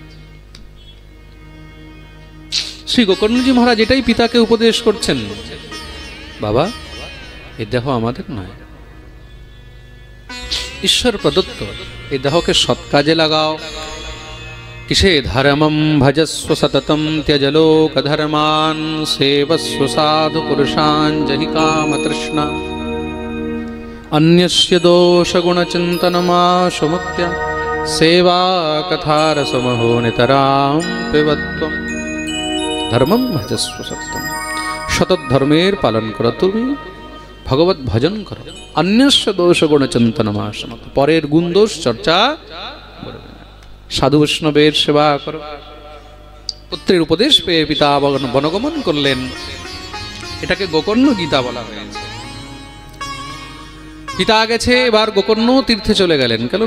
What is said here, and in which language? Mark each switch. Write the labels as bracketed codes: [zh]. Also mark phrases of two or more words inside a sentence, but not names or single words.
[bn] শ্রী গোকর্ণজি মহারাজ এটাই পিতাকে উপদেশ করছেন, বাবা এই দেহ আমাদের নয়, ঈশ্বর প্রদত্ত। এই দেহকে সৎ কাজে লাগাও। কিসে? [sa] ধর্মম ভজস্ব সততম ত্যজ লোক ধর্মান সেবস্ব সাধু পুরুষান জহি কাম তৃষ্ণা अन्यस्य दोष गुण चिंतनमाशमुच्य सेवा कथारसमहो नितरां पिबत्वम्। धर्मम भजस्व सततम, [bn] সতত ধর্মের পালন করো, তুমি ভগবত ভজন করো। [sa] अन्यस्य दोष गुण चिंतनमाशमुच्य, [bn] পরের গুণ দোষ চর্চা করবে না। সাধু বৈষ্ণবের সেবা করো। পুত্রের উপদেশ পেয়ে পিতা বনগমন করলেন, এটাকে গোকর্ণ গীতা বলা হয়েছে। পিতা গেছে, এবার গোকর্ণ তীর্থে চলে গেলেন। কেন?